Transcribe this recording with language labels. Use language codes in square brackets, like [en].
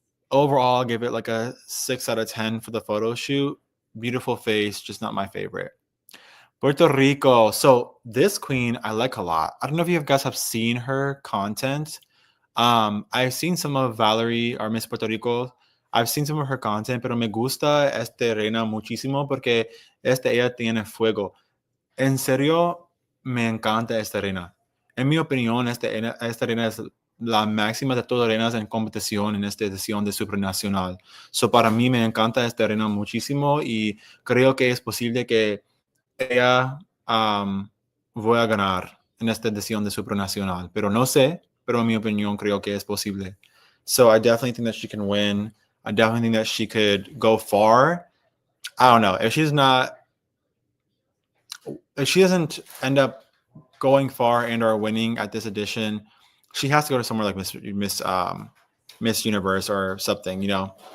[en] Overall, I'll give it like a 6 out of 10 for the photo shoot. Beautiful face, just not my favorite. Puerto Rico. So this queen I like a lot. I don't know if you guys have seen her content. I've seen some of Valerie or Miss Puerto Rico. I've seen some of her content, [es] pero me gusta Reina muchísimo porque ella tiene fuego. En serio, me encanta esta reina. En mi opinión, esta reina es la máxima de todas las reinas en competición en esta edición de Supranacional. So, para mí me encanta esta reina muchísimo y creo que es posible que ella voy a ganar en esta edición de Supranacional. Pero no sé, pero en mi opinión creo que es posible. [en] So I definitely think that she can win. I definitely think that she could go far. I don't know. If she doesn't end up going far and or winning at this edition, she has to go to somewhere like Miss Universe or something, you know.